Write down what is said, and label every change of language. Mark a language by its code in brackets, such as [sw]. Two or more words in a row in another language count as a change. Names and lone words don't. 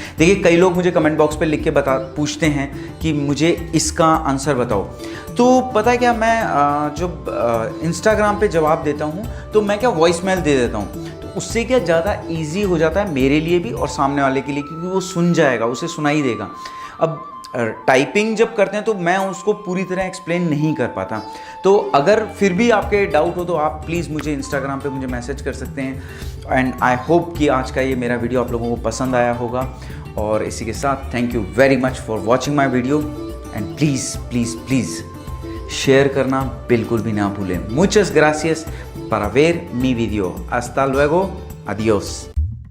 [hi] देखिए कई लोग मुझे [en] comment box [hi] पे लिख के पूछते हैं कि मुझे इसका आंसर बताओ, तो पता है क्या, मैं जब इंस्टाग्राम पे जवाब देता हूँ तो मैं क्या [en] voice mail [hi] दे देता हूँ, तो उससे क्या ज़्यादा ईजी हो जाता है मेरे लिए भी और सामने वाले के लिए, क्योंकि वो सुन जाएगा, उसे सुनाई देगा। अब टाइपिंग जब करते हैं तो मैं उसको पूरी तरह एक्सप्लेन नहीं कर पाता, तो अगर फिर भी आपके डाउट हो तो आप प्लीज़ मुझे इंस्टाग्राम पे मुझे मैसेज कर सकते हैं। [en] and I hope [hi] कि आज का ये मेरा वीडियो आप लोगों को पसंद आया होगा, और इसी के साथ [en] thank you very much for watching my video, and please please please [hi] शेयर करना बिल्कुल भी ना भूलें। [es] मुचas gracias para ver mi video, hasta luego, adiós।